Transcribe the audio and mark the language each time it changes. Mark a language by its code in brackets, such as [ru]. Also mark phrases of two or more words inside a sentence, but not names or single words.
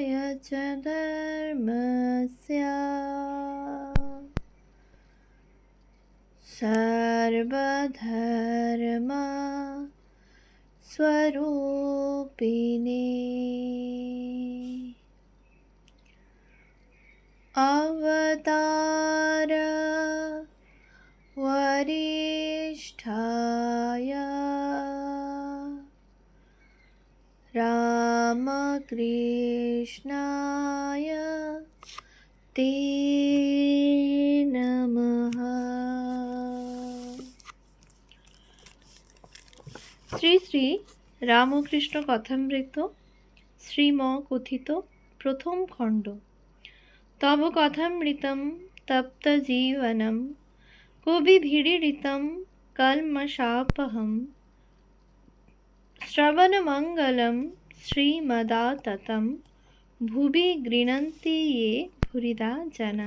[sa] च धर्मस्य सर्वधर्मा स्वरूपिणे अवतार वरिष्ठाय रामकृष्णाय ते नमः। [bn] শ্রী শ্রী রামকৃষ্ণ কথামৃত শ্রীম কথিত প্রথম খণ্ড। [sa] तव कथामृतम् तप्त जीवनम् कविभिरीडितम् कल्मषापहम् श्रवणमङ्गलम् श्रीमदाततम् भुवि गृणन्ति ये भूरिदा जनाः।